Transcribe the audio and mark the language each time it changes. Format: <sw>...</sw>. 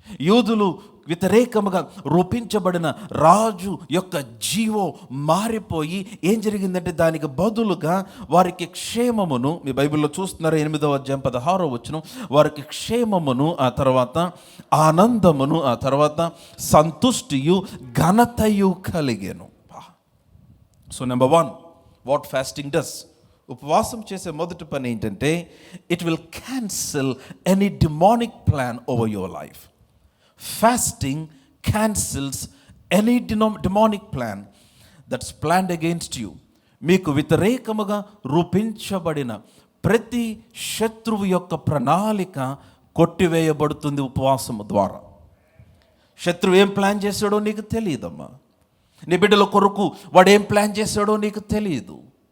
<te>యూదులు వ్యతిరేకముగా రూపించబడిన రాజు యొక్క జీవో మారిపోయి ఏం జరిగిందంటే దానికి బదులుగా వారికి క్షేమమును, మీ బైబిల్లో చూస్తున్నారు 8వ అధ్యాయం 16వ వచనం, వారికి క్షేమమును, ఆ తర్వాత ఆనందమును, ఆ తర్వాత సంతుష్టియు ఘనతయు కలిగెను.</te> <en>So number 1, what fasting does?</en> <te>ఉపవాసం చేసే మొదటి పని ఏంటంటే</te> <en>It will cancel any demonic plan over your life. Fasting cancels any demonic plan that's planned against you.</en> <te>మీకు వ్యతిరేకముగా రూపించబడిన ప్రతి శత్రువు యొక్క ప్రణాళిక కొట్టివేయబడుతుంది ఉపవాసము ద్వారా. శత్రువు ఏం ప్లాన్ చేశాడో నీకు తెలియదమ్మా. నీ బిడ్డల కొరకు వాడు ఏం ప్లాన్ చేశాడో నీకు తెలియదు.</te>